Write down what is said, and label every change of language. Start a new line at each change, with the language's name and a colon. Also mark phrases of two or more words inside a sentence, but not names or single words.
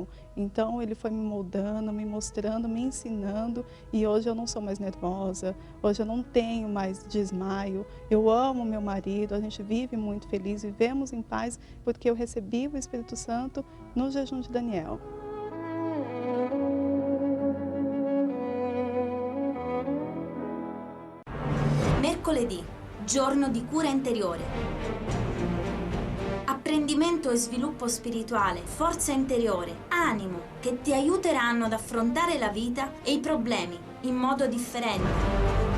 Portuguese: Então ele foi me moldando, me mostrando, me ensinando, e hoje eu não sou mais nervosa, hoje eu não tenho mais desmaio, eu amo meu marido, a gente vive muito feliz, vivemos em paz, porque eu recebi o Espírito Santo no jejum de Daniel.
Italian: Mercoledì, giorno di cura interiore. Apprendimento e sviluppo spirituale, forza interiore, animo che ti aiuteranno ad affrontare la vita e i problemi in modo differente.